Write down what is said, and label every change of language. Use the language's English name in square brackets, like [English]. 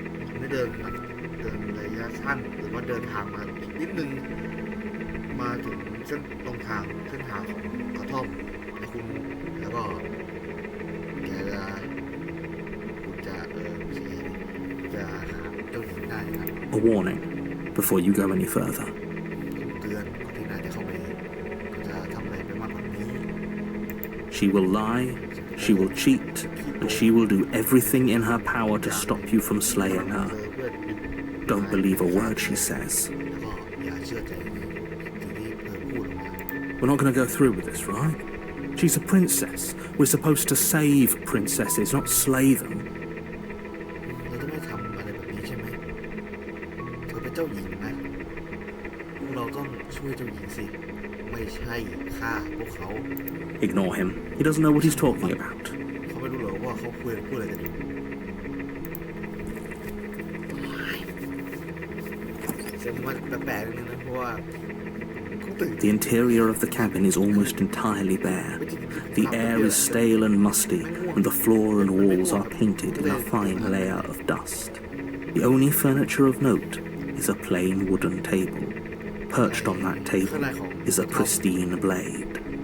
[Thai] ผมได้เดินระยะสั้นหรือว่าเดินทางมาอีกนิดนึงมาถึงเส้นทางของกระท่อมแล้วก็คุณจะหาเจ้าหญิงได้ครับ [English] A warning before you go any further. [Thai] เตือนที่นายจะเข้าไปก็จะทำอะไรไปมากกว่านี้ [English] She will lie, she will cheat, and she will do everything in her power to stop you from slaying her. Don't believe a word she says. [Thai] แล้วก็อย่าเชื่อใจสิ่งที่เธอพูดออกมา [English] We're not going to go through with this, right? She's a princess. We're supposed to save princesses, not slay them. [Thai] เราจะไม่ทำอะไรแบบนี้ใช่ไหมเธอเป็นเจ้าหญิงนะพวกเราต้องช่วยเจ้าหญิงสิไม่ใช่ฆ่าพวกเขา [English] Ignore him. He doesn't know what he's talking about. [Thai] เขาไม่รู้หรอกว่าเขาพูดอะไรกันอยู่เสียงมันแปลกๆนิดนึงนะเพราะว่า [English] The interior of the cabin is almost entirely bare. The air is stale and musty, and the floor and walls are painted in a fine layer of dust. The only furniture of note is a plain wooden table. Perched on that table is a pristine blade.